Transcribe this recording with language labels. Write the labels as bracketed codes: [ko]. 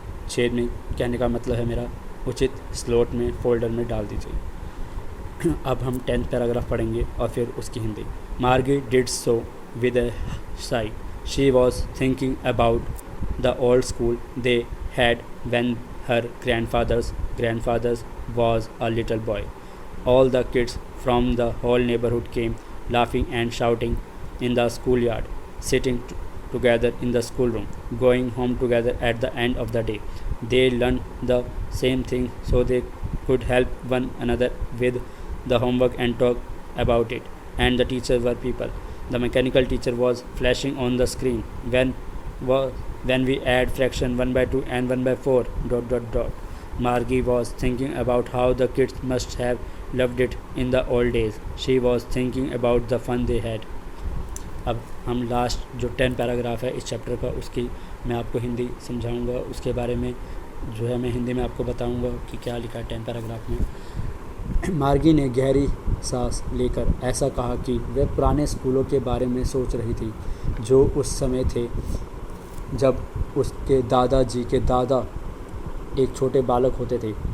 [hi] छेद में कहने का मतलब है मेरा उचित स्लॉट में फोल्डर में डाल दीजिए। अब हम 10th पैराग्राफ पढ़ेंगे और फिर उसकी हिंदी। [en] Margie did so with a sigh. She was thinking about the old school they had when her grandfathers was a little boy. All the kids from the whole neighborhood came laughing and shouting in the schoolyard, sitting together in the schoolroom, going home together at the end of the day. They learned the same thing so they could help one another with the homework and talk about it. And the teachers were people. The mechanical teacher was flashing on the screen when we add fraction 1/2 and 1/4 ... Margie was thinking about how the kids must have loved it in the old days. She was thinking about the fun they had. [hi] अब हम last जो 10 paragraph है इस chapter का, उसकी मैं आपको हिंदी समझाऊंगा। उसके बारे में जो है मैं हिंदी में आपको बताऊंगा कि क्या लिखा है 10 पैराग्राफ में। मार्गी ने गहरी सांस लेकर ऐसा कहा कि वह पुराने स्कूलों के बारे में सोच रही थी जो उस समय थे जब उसके दादाजी के दादा एक छोटे बालक होते थे।